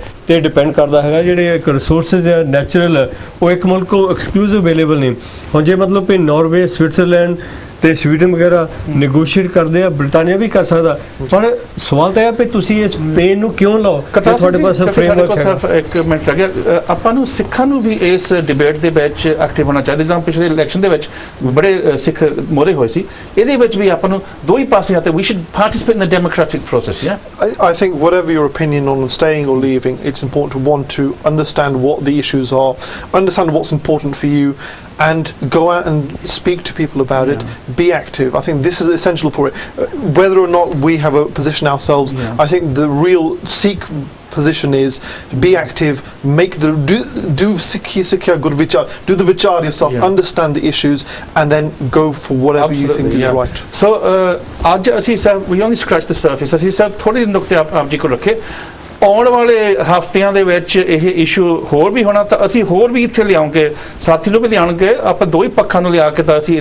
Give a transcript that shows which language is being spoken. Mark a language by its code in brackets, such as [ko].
[pa] ਤੇ ਡਿਪੈਂਡ ਕਰਦਾ ਹੈਗਾ ਜਿਹੜੇ ਇੱਕ ਰਿਸੋਰਸਸ ਆ ਨੈਚੁਰਲ ਉਹ ਇੱਕ ਮੁਲਕ ਕੋ ਐਕਸਕਲੂਸਿਵ ਅਵੇਲੇਬਲ ਨਹੀਂ ਹੁਣ ਜੇ ਮਤਲਬ ਕਿ ਨਾਰਵੇ ਸਵਿਟਜ਼ਰਲੈਂਡ ਤੇ ਸਵੀਡਨ ਵਗੈਰਾ ਨੈਗੋਸ਼ੀਏਟ ਕਰਦੇ ਆ ਬ੍ਰਿਟਾਨੀਆ ਵੀ ਕਰ ਸਕਦਾ ਪਰ ਸਵਾਲ ਤਾਂ ਇਹ ਵੀ ਤੁਸੀਂ ਇਸ ਪੇਨ ਨੂੰ ਕਿਉਂ ਲਾਓ ਤੁਹਾਡੇ ਪਾਸ ਫਰੇਮਵਰਕ ਹੈ ਇੱਕ ਮਿੰਟ ਲੱਗਿਆ ਆਪਾਂ ਨੂੰ ਸਿੱਖਾਂ ਨੂੰ ਵੀ ਇਸ ਡਿਬੇਟ ਦੇ ਵਿੱਚ ਐਕਟਿਵ ਹੋਣਾ ਚਾਹੀਦਾ ਜਿਵੇਂ ਪਿਛਲੇ ਇਲੈਕਸ਼ਨ ਦੇ ਵਿੱਚ ਬੜੇ ਸਿੱਖ ਮੋਰੇ ਹੋਏ ਸੀ ਇਹਦੇ ਵਿੱਚ ਵੀ ਆਪਾਂ ਨੂੰ ਦੋ ਹੀ ਪਾਸੇ ਆਤੇ we [en] should participate in the democratic process I think whatever your opinion on staying or leaving it's important to want to understand what the issues are understand what's important for you and go out and speak to people about it be active I think this is essential for it whether or not we have a position ourselves I think the real Sikh position is be active make the do Sikh good vichar do the vichar yourself understand the issues and then go for whatever you think is right [pa] so ਅੱਜ ਅਸੀਂ sir [en] we only scratch the surface [pa] ਅਸੀਂ sir ਥੋੜੇ ਨੁਕਤੇ ਆਪ ਜੀ ਕੋ ਰੱਖੇ ਆਉਣ ਵਾਲੇ ਹਫ਼ਤਿਆਂ ਦੇ ਵਿੱਚ ਇਹ ਇਸ਼ੂ ਹੋਰ ਵੀ ਹੋਣਾ, ਤਾਂ ਅਸੀਂ ਹੋਰ ਵੀ ਇੱਥੇ ਲਿਆਉਂਗੇ, ਸਾਥੀ ਨੂੰ ਵੀ ਲਿਆਉਣਗੇ, ਆਪਾਂ ਦੋ ਹੀ ਪੱਖਾਂ ਨੂੰ ਲਿਆ ਕੇ ਤਾਂ ਅਸੀਂ